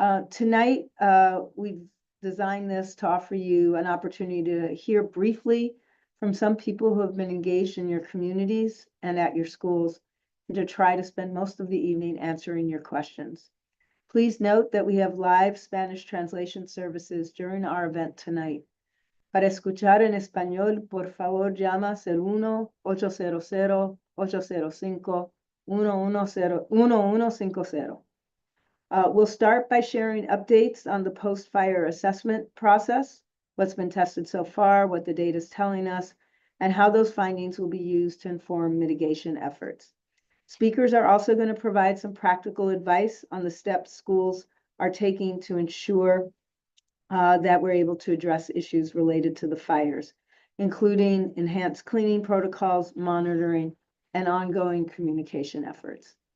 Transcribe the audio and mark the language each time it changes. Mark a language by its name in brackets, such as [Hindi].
[English] Tonight, we've designed this to offer you an opportunity to hear briefly from some people who have been engaged in your communities and at your schools, and to try to spend most of the evening answering your questions. Please note that we have live Spanish translation services during our event tonight. [Spanish] Para escuchar en español, por favor llama al 1-800-805-1150. [English] We'll start by sharing updates on the post-fire assessment process, what's been tested so far, what the data is telling us, and how those findings will be used to inform mitigation efforts. Speakers are also going to provide some practical advice on the steps schools are taking to ensure that we're able to address issues related to the fires, including enhanced cleaning protocols, monitoring, and ongoing communication efforts.